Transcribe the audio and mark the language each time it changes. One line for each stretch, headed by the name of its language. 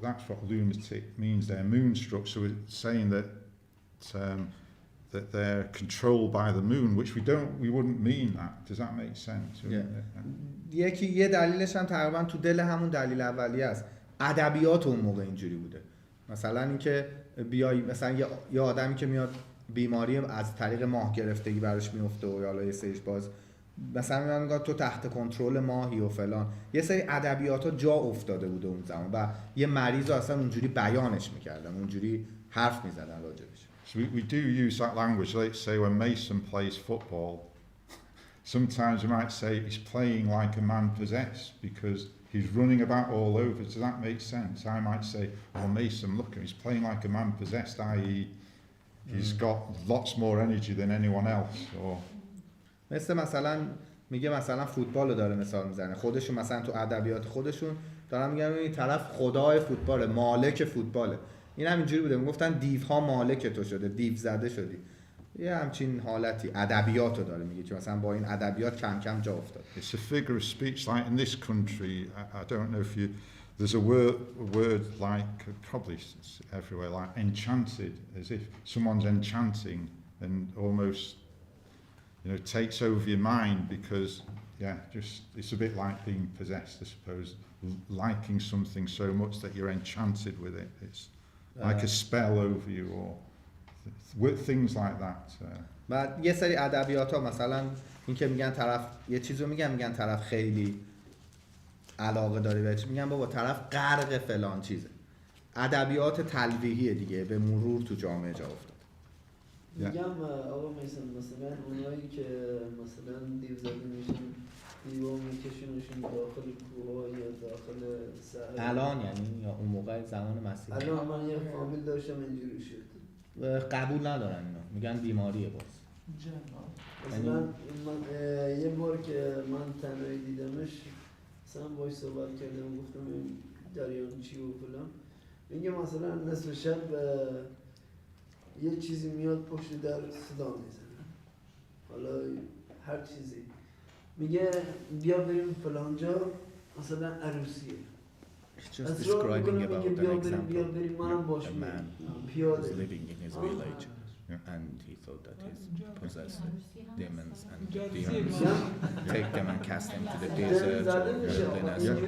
English: That's what lunatic means. They're moonstruck. So we're saying that that they're controlled by the moon, which we wouldn't mean that. Does that make sense?
Persian: یه دلیلش هم تقریبا تو دل همون دلیل اولیه است. ادبیات اون موقع اینجوری بوده. مثلا اینکه بیای مثلا یه آدمی که میاد بیماری از طریق ماه گرفتگی براش میفته و حالا یه سریش باز مثلا میگن تو تحت کنترل ماهی و فلان، یه سری ادبیات‌ها جا افتاده بوده اون زمان و یه مریض رو اصلا اونجوری بیانش میکردن، اونجوری حرف میزدن راجبش.
English: So we do use that language. Let's say when Mason plays football, sometimes you might say he's playing like a man possessed because he's running about all over. Does that make sense? I might say, oh Mason, look at him, he's playing like a man possessed, i.e. he's got lots more energy than anyone else. Or
Persian: مثلا میگه مثلا فوتبال رو داره مثال میزنه، خودشون مثلا تو ادبیات خودشون دارن میگن این طرف خدای فوتباله، مالک فوتباله. این هم اینجوری بوده، میگفتن دیوها مالک تو شده، دیو زده شدی. یه همچین حالتی ادبیات رو داره میگه که مثلا با این ادبیات کم کم جا افتاد.
English: It's a figure of speech like in this country. I don't know if you. There's a word like probably everywhere like enchanted, as if someone's enchanting and almost, you know, takes over your mind because just it's a bit like being possessed, I suppose, liking something so much that you're enchanted with it. It's like a spell over you or things like that.
Persian: بعد یه سری ادبیات‌ها مثلا این که میگن طرف یه چیزو میگن طرف خیلی علاقه داره بهش، میگن بابا طرف غرق فلان چیزه. ادبیات تلویحی دیگه به مرور تو جامعه جا افتاد. میگم آقا میسن مثلا اونایی که مثلا دیو زده میشن دیو میکشونشون داخل کوه یا داخل صحرا الان یعنی یا اون موقع زمان مسیح؟ الان من یه فامیل داشتم اینجوری شد. قبول ندارن اینا، میگن بیماریه باز. مثلا من یه بار که من تنهایی دیدمش مثلا باش صحبت کردم گفتم این جریان چی و فلان، میگه مثلا نصف شب یه چیزی میاد پشت در صدا میزنه، حالا هر چیزی، میگه بیا بریم فلانجا مثلا عروسیه.
English: Just describing about an example. A man was living in his village and he thought that he possessed demons and demons take them and cast them to the desert or wilderness.